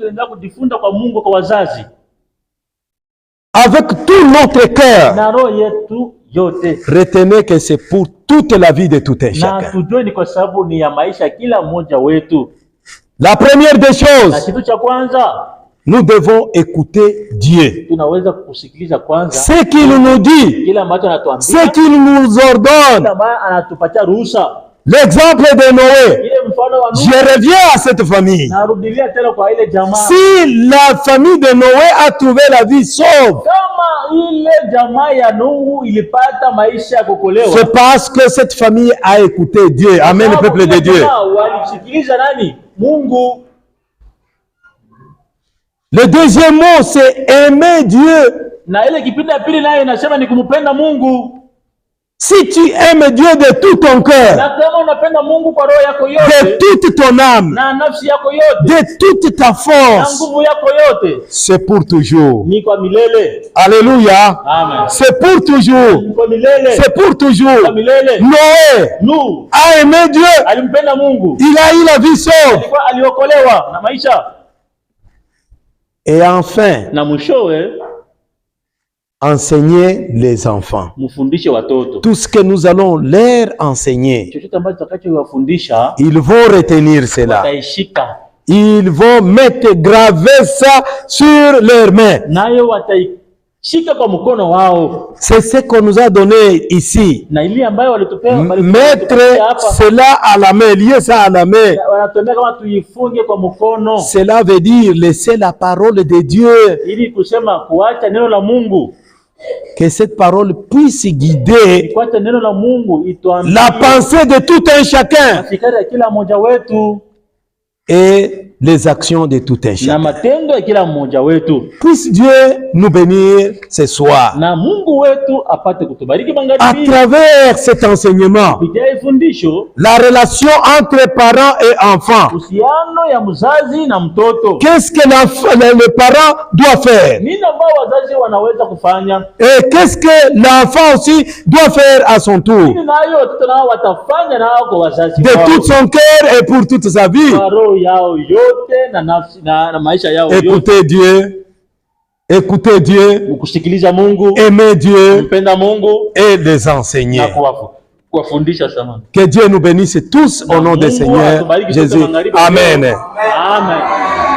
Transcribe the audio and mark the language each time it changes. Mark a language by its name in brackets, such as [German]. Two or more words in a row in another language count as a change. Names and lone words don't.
[French] Avec tout notre cœur. Retenez que c'est pour toute la vie de tout un chacun. La première des choses, nous devons écouter Dieu. [Swahili] Tunaweza kusikiliza kwanza [French] Ce qu'il nous dit, [Swahili] kile ambacho anatuambia, [French] ce qu'il nous ordonne. [Swahili] kile ambacho anatupatia ruhusa. [French] L'exemple de Noé. [Swahili] Ile mfano wa Nuhu. [French] Je reviens à cette famille. [Swahili] Narudilia tena kwa ile jamaa. [French] Si la famille de Noé a trouvé la vie sauve, [Swahili] Kama ile jamaa ya Nuhu ilipata maisha ya kukolewa, [French] c'est parce que cette famille a écouté Dieu. Amen, le peuple de Dieu. [Swahili] Walisikiliza nani? Mungu. [French] Le deuxième mot, c'est aimer Dieu. [Swahili] Na ile kipindi ya pili nayo inasema ni kumpenda Mungu. [French] Si tu aimes Dieu de tout ton cœur, [Swahili] Na kama unapenda Mungu kwa roho yako yote, [French] de toute ton âme, [Swahili] na nafsi yako yote, [French] de toute ta [Swahili] na [French] force, [Swahili] nguvu yako yote, [French] c'est pour toujours. [Swahili] ni kwa milele. [French] Alléluia. Amen. C'est pour toujours. [Swahili] Ni kwa milele. [French] C'est pour toujours. [Swahili] Kwa milele. [French] Noé [Swahili] Nuhu [French] a aimé Dieu. [Swahili] alimpenda Mungu. [French] Il a eu la vie sauve. [Swahili] Alikuwa aliokolewa na maisha. [French] Et enfin, [Swahili] Na mwishowe [French] enseigner les enfants. [Swahili] mfundishe watoto. [French] Tout ce que nous allons leur enseigner, [Swahili] Chochote ambacho tutakachowafundisha [French] ils vont retenir cela. [Swahili] wataishika. [French] Ils vont mettre graver ça sur leurs mains. [Swahili] Nayo wataishika kwa mkono wao. [French] C'est ce qu'on nous a donné ici. [Swahili] Na ile ambayo walitupea [French] Mettre cela à la main, lier ça à la main. [Swahili] wanatuambia kama tuifunge kwa mkono. [French] Cela veut dire laisser la parole de Dieu. [Swahili] Ili kusema kuacha neno la Mungu. [French] Que cette parole puisse guider [Swahili] Kuacha neno la Mungu ituambie [French] la pensée de tout un chacun [Swahili] fikra ya kila mmoja wetu [French] et les actions de tout un [Swahili] na [French] chacun. [Swahili] matendo ya kila mmoja wetu. [French] Puisse Dieu nous bénir ce soir [Swahili] Na Mungu wetu apate kutubariki [French] à [Swahili] magharibi. [French] travers cet enseignement. [Swahili] Kupitia fundisho, [French] La relation entre parents et enfants. [Swahili] uhusiano ya mzazi na mtoto. [French] Qu'est-ce que le parent doit faire? [Swahili] Nini ambao wazazi wanaweza kufanya? [French] Et qu'est-ce que l'enfant aussi doit faire à son tour? [Swahili] Nini nayo watoto nao watafanya nao kwa wazazi [French] De [Swahili] wao? [French] tout son cœur et pour toute sa vie. [Swahili] Kwa roho yao yote na nafsi na maisha yao yote. [French] Écoutez Dieu. Écoutez Dieu. [Swahili] Kusikiliza Mungu, [French] Aimer Dieu [Swahili] kumpenda Mungu [French] et les [Swahili] na [French] enseigner. [Swahili] kuwafundisha sana. [French] Que Dieu nous bénisse tous au nom du Seigneur Jésus. Amen. Amen.